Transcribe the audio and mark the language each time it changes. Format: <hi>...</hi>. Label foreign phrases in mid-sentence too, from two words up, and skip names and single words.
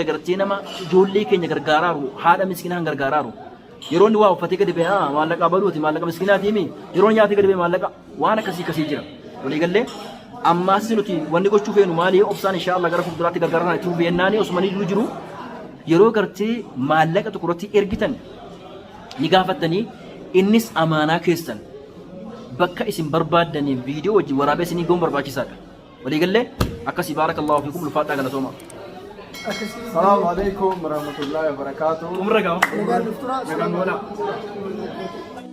<om>gartee nama ijoollee keenya gargaaraaru haadha miskiinaan gargaaraaru yeroo inni waa uffatee gadi ba'e maallaqa baduuti maallaqa miskiinaati mi yeroo nyaatee gadi ba'e maallaqa waan akkasii jira walii gallee ammaas nuti wanni gochuu feenu maali obsaan inshaallah gara fuulduraatti gargaarana itti hubeennaani osumanii jiru yeroo gartee maallaqa tokko irratti ergitan ni gaafattanii innis amaanaa keessan bakka isin barbaaddanii viidiyoo wajjin waraabee isinii goon barbaachisaadha walii gallee akkasii</om> <ar>بارك الله فيكم</ar> <om>ulfaadhaa galatooma.</om> <ar>السلام عليكم ورحمة الله وبركاته.</ar> <om>Umra gawa. Nagaan dhuftura. Nagaan bola.</om>